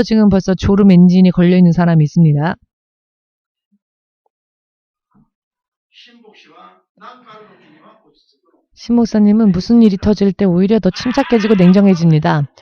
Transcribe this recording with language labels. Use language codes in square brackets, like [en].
[ko] 벌써 졸음 엔진이 걸려 있는 사람이 있습니다. [ja] 新牧師は何かある時には落ち着くの。 [ko] 신 목사님은 무슨 일이 터질 때 오히려 더 침착해지고 냉정해집니다.